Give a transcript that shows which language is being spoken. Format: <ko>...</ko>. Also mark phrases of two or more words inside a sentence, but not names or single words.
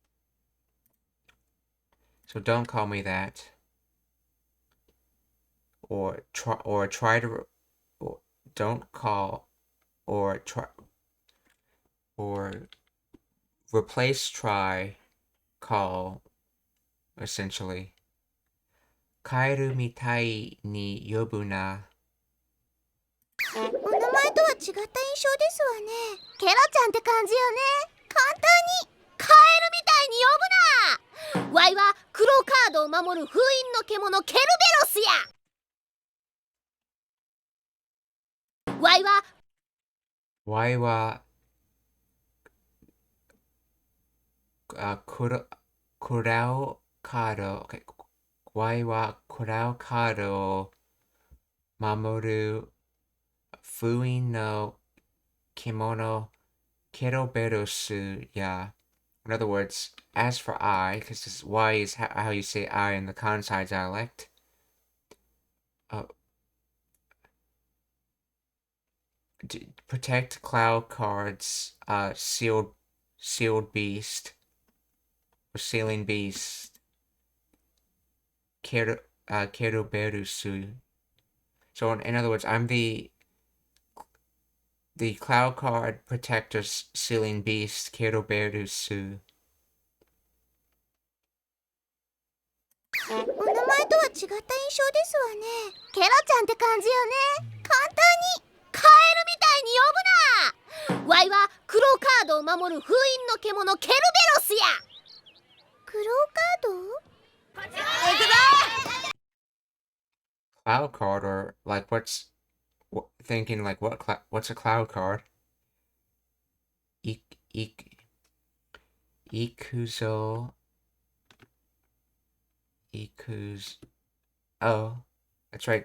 <en>So don't call me that. Or try to or don't call or try or replace try call essentially.</en> <ja>カエルみたいに呼ぶな. お名前とは違った印象ですわね。ケロちゃんって感じよね。簡単にカエルみたいに呼ぶな。ワイは黒カードを守る封印の獣ケルベロスや。ワイはクラウカード、okay. ワイはクラウカードを守る封印の獣ケロベロスや</ja> <en>In other words, as for I, because Y is how you say I in the Kansai dialect, protect cloud cards, sealed beast, or sealing beast, Keruberusu. So in other words, I'm the cloud card protector sealing beast, Keruberusu.</en> <ja>お名前とは違った印象ですわね。ケロちゃんって感じよね。簡単にカエルみたいに呼ぶな。ワイは黒カードを守る封印の獣ケルベロスや。黒カード？</ja> <en>Cloud card, or like thinking like what's a cloud card? Oh, that's right.</en>